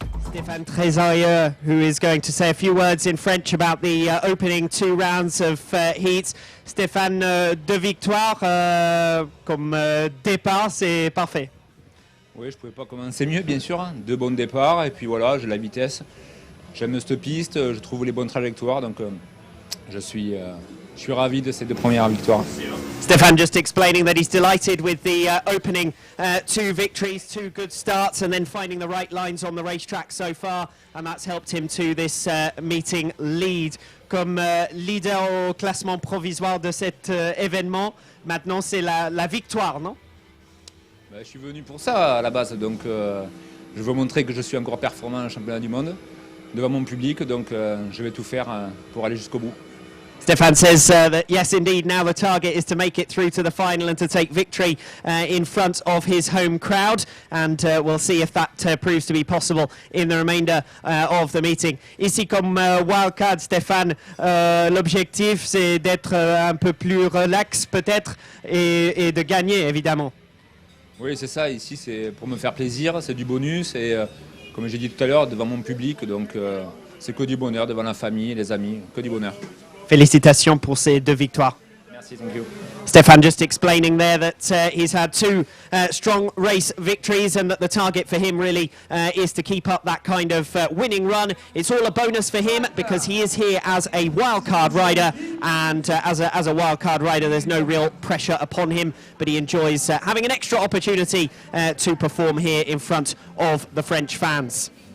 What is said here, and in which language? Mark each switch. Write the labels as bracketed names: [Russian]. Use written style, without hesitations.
[English] Stéphane Trésorier, who is going to say a few words in French about the opening 2 rounds of heats. [French] Stéphane, 2 victoires comme départ, c'est parfait. Oui, je pouvais pas commencer mieux, bien sûr. 2 bons départs, et puis voilà, j'ai la vitesse. J'aime cette piste, je trouve les bonnes trajectoires, donc je suis ravi de ces 2 premières victoires. [English] Stéphane just explaining that he's delighted with the opening 2 victories, 2 good starts, and then finding the right lines on the racetrack so far, and that's helped him to this meeting lead. [French] Comme leader au classement provisoire de cet événement, maintenant c'est la victoire, non? Je suis venu pour ça à la base, donc je veux montrer que je suis encore performant en championnat du monde devant mon public, donc je vais tout faire pour aller jusqu'au bout. [English] Stéphane says that yes, indeed, now the target is to make it through to the final and to take victory in front of his home crowd, and we'll see if that proves to be possible in the remainder of the meeting. [French] Ici, comme wildcard, Stéphane, l'objectif c'est d'être un peu plus relax peut-être et de gagner évidemment. Oui, c'est ça, ici c'est pour me faire plaisir, c'est du bonus, et comme j'ai dit tout à l'heure, devant mon public, donc c'est que du bonheur, devant la famille, les amis, que du bonheur. Félicitations pour ces 2 victoires. Merci, [English] thank you. Stéphane just explaining there that he's had 2 strong race victories and that the target for him really is to keep up that kind of winning run. It's all a bonus for him because he is here as a wildcard rider, and as a wildcard rider there's no real pressure upon him, but he enjoys having an extra opportunity to perform here in front of the French fans.